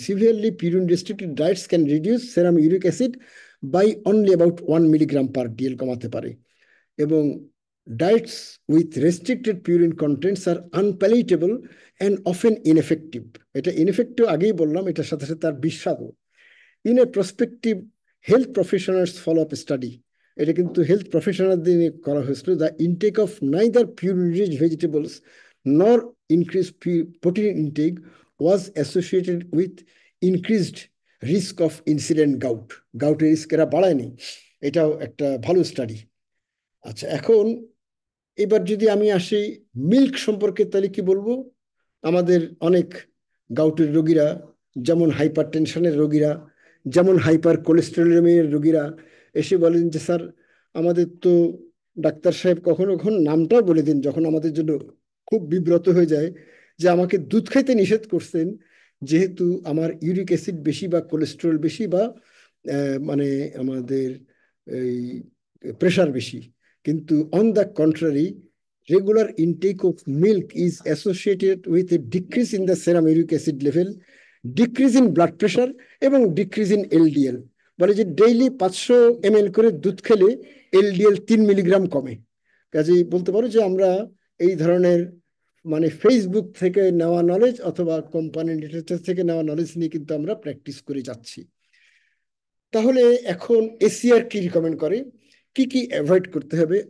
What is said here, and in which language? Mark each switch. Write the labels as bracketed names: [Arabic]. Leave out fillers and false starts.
[English] severely purine restricted diets can reduce serum uric acid by only about 1 milligram per dL [Bangla] কমাতে পারে, এবং [English] diets with restricted purine contents are unpalatable and often ineffective. [Bangla] এটা ineffective আগেই বললাম, এটার সাথে সাথে তার বিস্বাদও। [English] In a prospective health professionals follow-up study, [Bangla] এটা কিন্তু হেলথ প্রফেশনালদের নিয়ে করা হয়েছিল, [English] the intake of neither purine-rich vegetables nor increased protein intake was associated with increased risk of incident gout. [Bangla] গাউটের risk এরা বাড়ায়নি, এটাও একটা ভালো স্টাডি। আচ্ছা, এখন এবার যদি আমি আসি মিল্ক সম্পর্কে, তাহলে কি বলবো? আমাদের অনেক গাউটের রোগীরা, যেমন হাইপার টেনশনের রোগীরা, যেমন হাইপার কোলেস্টেরলেমিয়ার রোগীরা এসে বলেন যে স্যার আমাদের তো ডাক্তার সাহেব কখনো কখনো নামটাও বলে দিন, যখন আমাদের জন্য খুব বিব্রত হয়ে যায়, যে আমাকে দুধ খাইতে নিষেধ করছেন যেহেতু আমার ইউরিক অ্যাসিড বেশি বা কোলেস্টেরল বেশি বা মানে আমাদের এই প্রেশার বেশি। [English] কিন্তু on the contrary, regular intake of milk is associated with a decrease in the serum uric acid level, decrease in blood pressure এবং decrease in LDL। [Bangla] বলে যে ডেইলি 500 ml করে দুধ খেলে LDL 3 মিলিগ্রাম কমে। কাজেই বলতে পারো যে আমরা এই ধরনের মানে ফেসবুক থেকে নেওয়া নলেজ অথবা কোম্পানি লিটারেচার থেকে নেওয়া নলেজ নিয়ে কিন্তু আমরা প্র্যাকটিস করে যাচ্ছি। তাহলে এখন এসিআর কি রিকমেন্ড করে, কি কি অ্যাভয়েড করতে হবে?